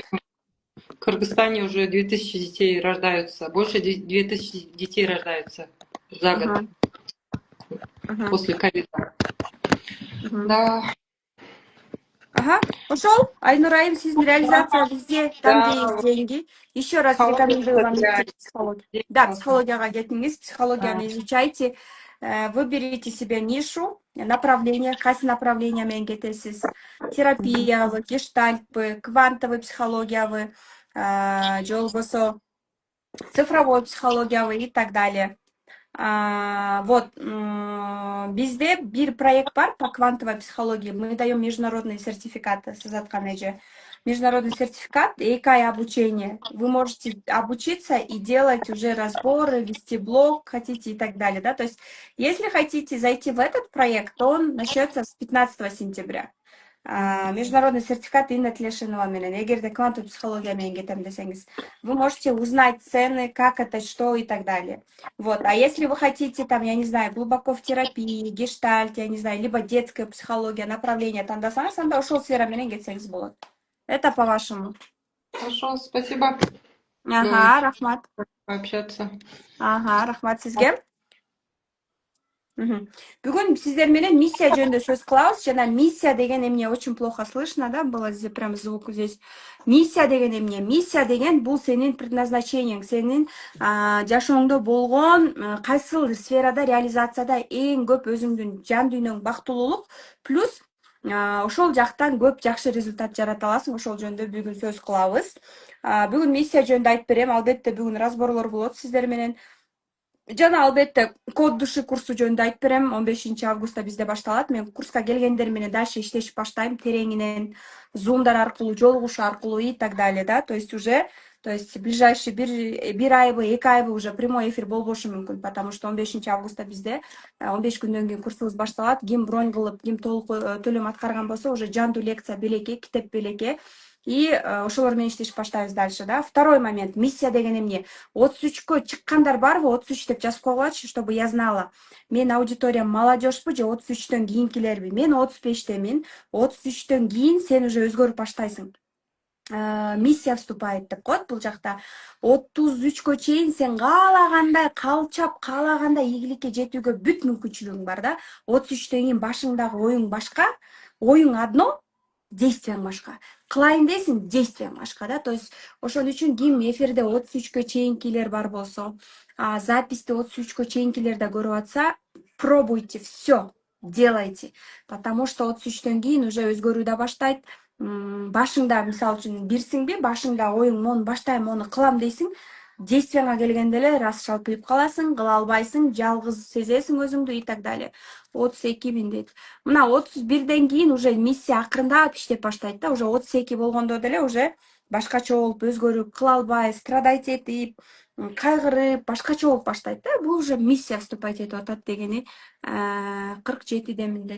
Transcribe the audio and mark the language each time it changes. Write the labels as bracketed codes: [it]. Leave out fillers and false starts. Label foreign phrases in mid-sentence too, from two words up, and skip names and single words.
[ru] сожалению, в Кыргызстане уже 2000 детей рождаются, больше 2000 детей рождаются за год Мгм, мгм, после ковида. мгм. Да, Ага, ушел. Айнураим, сиздин реализация везде, там, где есть да, деньги. Еще раз психология рекомендую вам для идти в психологию. детей Да, классно. [ky] психология кетиңиз, [ru] Да. [ky] психологияны [ru] изучайте, выберите себе нишу, направление, [ky] кайсы направление менен кетесиз. Терапиябы, гештальтпы, квантовый психологиябы, же болбосо цифровой психологиябы [ru] и так далее. [ky] Вот, бизде бир проект бар [ru] по квантовой психологии. Мы даем международные сертификаты, международный сертификат и 2 ай обучения. Вы можете обучиться и делать уже разборы, вести блог, хотите и так далее, да. То есть, если хотите зайти в этот проект, то он начнется с 15 сентября. Международный сертификат Инна Тлешинова менен. [ky] Эгерде [ru] квантовый психология [ky] менен кетем десеңиз, [ru] вы можете узнать цены, как это, что и так далее. Вот, а если вы хотите, там, я не знаю, глубоко в терапии, гештальт, я не знаю, либо детская психология, направление, [ky] тандасаңыз, анда ошол сфера менен кетсеңиз болот. [ru] Это по-вашему. Хорошо, спасибо. Ага, Было очень рахмат. пообщаться. [ky] Ага, рахмат сизге. Мгм. Бүгүн сиздер менен миссия жөнүндө сөз кылабыз. Жана миссия деген эмне [ru] очень плохо слышно, да? Было здесь прям звук здесь. [ky] Миссия деген эмне? Миссия деген бул сенин предназначениең, сенин жашооңдо болгон кайсыл сферада реализацияда эң көп өзүңдүн жан дүйнөң бактылуулук плюс ошол жактан көп жакшы результат жарата аласың. Ошол жөнүндө бүгүн сөз кылабыз. Бүгүн миссия жөнүндө айтып берем. Албетте бүгүн разборлор болот сиздер менен. Жана албетте [ru] код души [ky] курсу жөнүндө айтып берем. 15 августта бизде башталат. Мен курска келгендер менен дальше иштешип баштайм. Тереңинен, зумдар аркылуу, жолугушуу аркылуу [ru] и так далее, да. То есть уже, ближайший [ky] бир айбы, 2 айбы [ru] уже прямой эфир [ky] болбошу мүмкүн, [ru] потому что [ky] 15 августта бизде 15 күндөн кийин курсубуз башталат. Ким бронь кылып, ким толук төлөм аткарган болсо, уже жандуу лекция белеке, китеп белеке. И ошолор менен иштешип баштайбыз [ru] дальше, да. Второй момент. [ky] Миссия деген эмне? 33кө чыккандар барбы? 33 деп жазып койгулачы, [ru] чтобы я знала. [ky] Мен аудиториям молодежьпу же 33төн кийинкилерби? Мен 35темин. 33төн кийин сен уже өзгөрүп баштайсың. [ru] Миссия вступает [ky] деп коет бул жакта. 33кө чейин сен каалагандай калчап, каалагандай ийгиликке жетүүгө бүт мүмкүнчүлүгүң бар, да. 33төн кийин башыңдагы оюң башка, оюң одно, действияң башка. Кылайын дейсиң, действияң башка, да. [ru] То есть [ky] ошон үчүн ким эфирде 33кө чейинкилер бар болсо, записьти 33кө чейинкилер да көрүп атса, [ru] пробуйте, все делайте, потому что [ky] 33төн кийин уже өзгөрүү да баштайт. Башыңда, мисалы үчүн, бирсиңби, башыңда оюң мону баштайм, мону кылам дейсиң, действияңа келгенде эле раз шалпыйып каласың, кыла албайсың, жалгыз сезесиң өзүңдү [ru] и так далее. [ky] 32 дейт. Мына 31ден кийин уже миссия акырындап иштеп баштайт, да. Уже 32 болгондо деле уже башкача болуп өзгөрүп, кыла албай, страдать этип, кайгырып, башкача болуп баштайт, да. Бул уже миссия вступать этип атат дегени 47демин дейт.